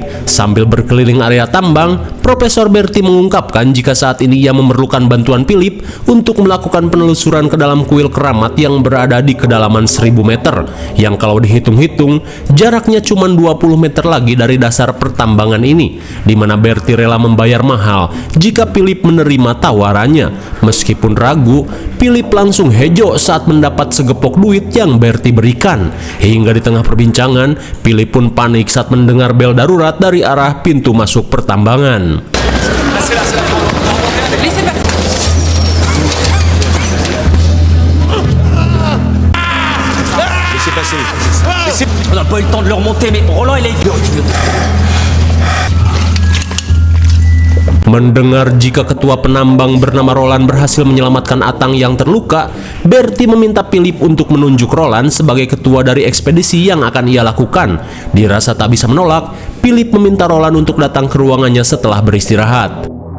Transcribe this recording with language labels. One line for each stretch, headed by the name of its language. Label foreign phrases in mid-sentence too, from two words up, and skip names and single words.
Indonesian: Sambil berkeliling area tambang, Profesor Bertie mengungkapkan jika saat ini ia memerlukan bantuan Philip untuk melakukan penelusuran ke dalam kuil keramat yang berada di kedalaman 1000 meter, yang kalau dihitung jaraknya cuma 20 meter lagi dari dasar pertambangan ini, di mana Bertie rela membayar mahal jika Philip menerima tawarannya. Meskipun ragu, Philip langsung hejo saat mendapat segepok duit yang Bertie berikan. Hingga di tengah perbincangan, Philip pun panik saat mendengar bel darurat dari arah pintu masuk pertambangan.
French: On n'a pas eu le temps de leur monter, mais Roland il est...
Indonesian: Mendengar jika ketua penambang bernama Roland berhasil menyelamatkan Atang yang terluka, Bertie meminta Philip untuk menunjuk Roland sebagai ketua dari ekspedisi yang akan ia lakukan. Dirasa tak bisa menolak, Philip meminta Roland untuk datang ke ruangannya setelah beristirahat.